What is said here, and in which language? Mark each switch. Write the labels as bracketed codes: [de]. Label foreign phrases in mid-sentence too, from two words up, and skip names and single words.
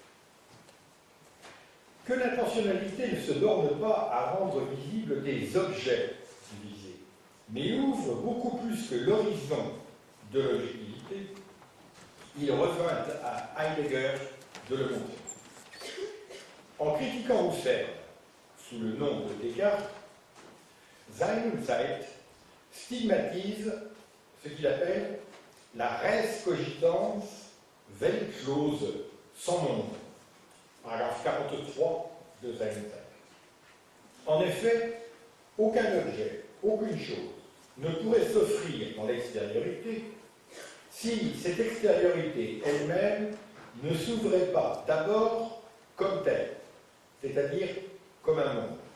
[fr] Que l'intentionnalité ne se borne pas à rendre visibles des objets divisés, mais ouvre beaucoup plus que l'horizon de l'objectivité, il revint à Heidegger de le montrer. En critiquant Husserl sous le nom de Descartes, Sein und Zeit stigmatise ce qu'il appelle la [la] res cogitans [fr] weltlose, sans monde. Paragraphe 43 de Sein und Zeit. En effet, aucun objet, aucune chose ne pourrait s'offrir dans l'extériorité si cette extériorité elle-même ne s'ouvrait pas d'abord comme telle, c'est-à-dire comme un monde.